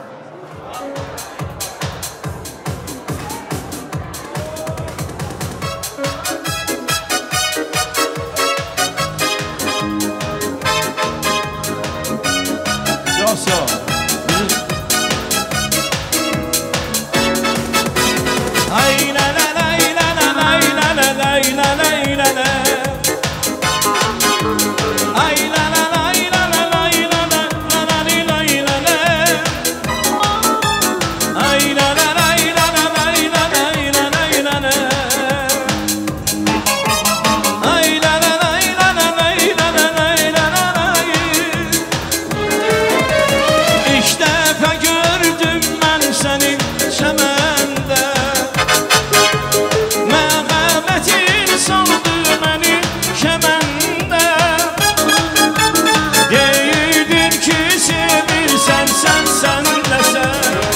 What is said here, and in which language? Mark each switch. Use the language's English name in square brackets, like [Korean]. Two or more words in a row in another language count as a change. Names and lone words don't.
[Turkish] Çok sağ ol. Ay la la la la la la la la la la la la. Ay la la la la la la la la la la la la. Ay la la la la la la la la la la. Ay la la la la la la la la la. [Azerbaijani] İlk dəfə gördüm mən səni çəməndə. Məhəbbətin saldı məni kəməndə. Deyirdir ki sevirsən sən də sən.